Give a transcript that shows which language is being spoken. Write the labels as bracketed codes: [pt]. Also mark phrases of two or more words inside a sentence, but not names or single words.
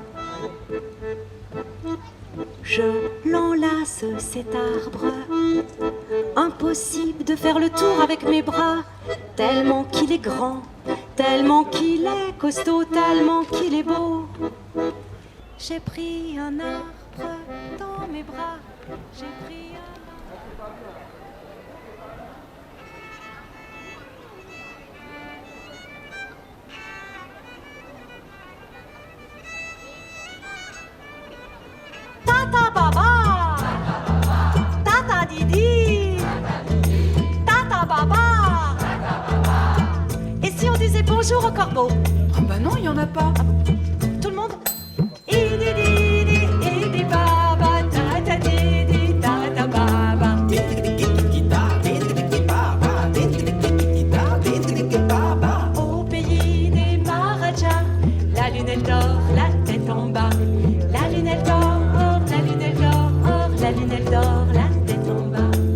[fr] Je l'enlace cet arbre, impossible de faire le tour avec mes bras, tellement qu'il est grand, tellement qu'il est costaud, tellement qu'il est beau. J'ai pris un arbre dans mes bras, j'ai pris un... Tata baba, tata didi, tata baba. Et si on disait bonjour au corbeau? Ah bah non, il y en a pas. Tout le monde? Idi didi, idi baba, tata didi, tata baba. Au pays des Maharajas, la lune elle dort, la tête en bas. La lune elle dort, la lune elle dort, la lune elle dort, la tête en bas.